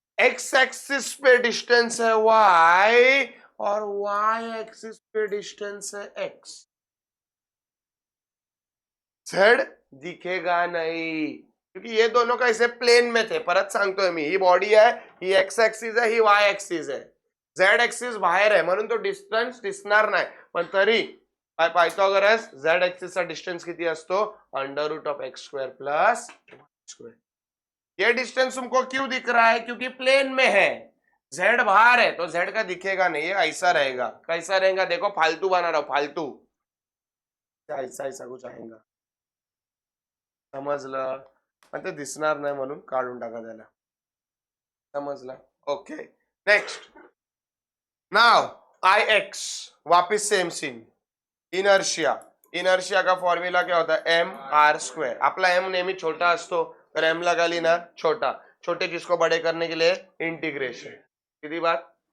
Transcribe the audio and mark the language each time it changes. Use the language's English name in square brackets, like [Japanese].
[Hindi] X axis पे distance है Y और Y एक्सिस पे डिस्टेंस है X। Z दिखेगा नहीं क्योंकि ये दोनों का ऐसे प्लेन में थे। [Marathi] परत सांगतोय मी, ही बॉडी आहे, ही एक्स एक्सिस आहे, ही वाय एक्सिस आहे, झेड एक्सिस बाहेर आहे म्हणून तो डिस्टन्स दिसणार नाही, पण तरी पायथागोरस झेड एक्सिसचा डिस्टेंस किती असतो, √(x² + y²। [Hindi] ये डिस्टेंस तुमको क्यों दिख रहा है, क्योंकि प्लेन में है, जेड बाहर है तो जेड का दिखेगा नहीं, ये ऐसा रहेगा। कैसा रहेगा, देखो फालतू बना रहा हूं, फालतू ऐसा ऐसा कुछ आएगा, [Marathi] समजलं, पण ते दिसणार नाही म्हणून काढून टाका त्याला, समजलं। [English] Okay, next. Now Ix, वापिस same scene, inertia. [Hindi] इनर्शिया का फॉर्म्यूला क्या होता है, mr²। [Marathi] आपला m नेहमी छोटा असतो तर [Hindi] m लगा लेना छोटा, छोटे किसको बड़े करने के लिए, इंटीग्रेशन। सीधी बात।